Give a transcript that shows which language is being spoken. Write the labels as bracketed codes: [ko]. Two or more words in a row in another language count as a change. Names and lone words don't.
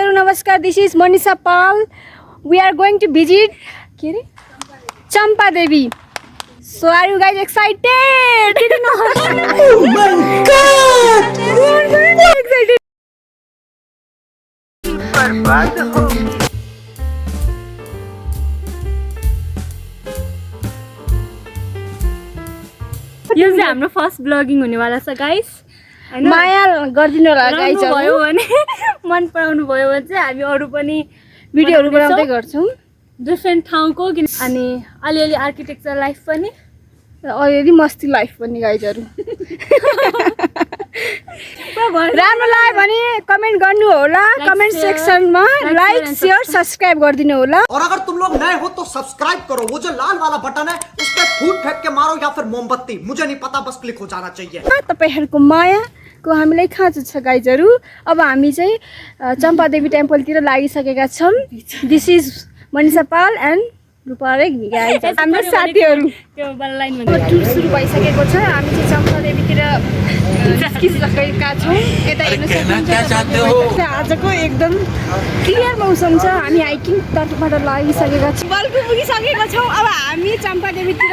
[en] Namaskar, this is Manisha Pal. We are going to visit Champa Devi. So are you guys excited? Oh my god! We are very excited. [ne] यो चाहिँ हाम्रो [en] first blogging [ne] हुनेवाला छ गाइस हैन माया गर्दिनु होला गाइस भयो भने मन पराउनु भयो भने चाहिँ हामी अरु पनि भिडियोहरु बनाउँदै गर्छौं डिफरेन्ट ठाउँको अनि अलिअलि [en] architecture life [ne] पनि अलरेडी मस्ती लाइफ पनि गाइजहरु राम्रो लाग्यो भने कमेन्ट गर्नु होला कमेन्ट सेक्सनमा [en] like share subscribe [ne] गर्दिनु होला [hi] और अगर तुम लोग नए हो तो सब्सक्राइब करो वो जो लाल वाला बटन है उस पे फूट फेंक के मारो या फिर मोमबत्ती मुझे नहीं पता बस क्लिक हो जाना चाहिए [ne] तपाईहरुको मायाको हामीलाई खाँचो छ गाइजहरु अब हामी चाहिँ चम्पा देवी टेम्पल तिर लागिसकेका छौं [en] this is Manisha Pal and Ruparek guys [ne] हाम्रो साथीहरु त्यो बल लाइन भन्दा टुर सुरु भइसकेको छ हामी चाहिँ चम्पा देवी तिर निस्किसकेका छौं यता हेर्न सक्नुहुन्छ आजको एकदम क्लियर मौसम छ हामी हाइकिङ तर्फबाट लागिसकेका छौं बल्कु पुगिसकेका छौं अब हामी चम्पा देवी तिर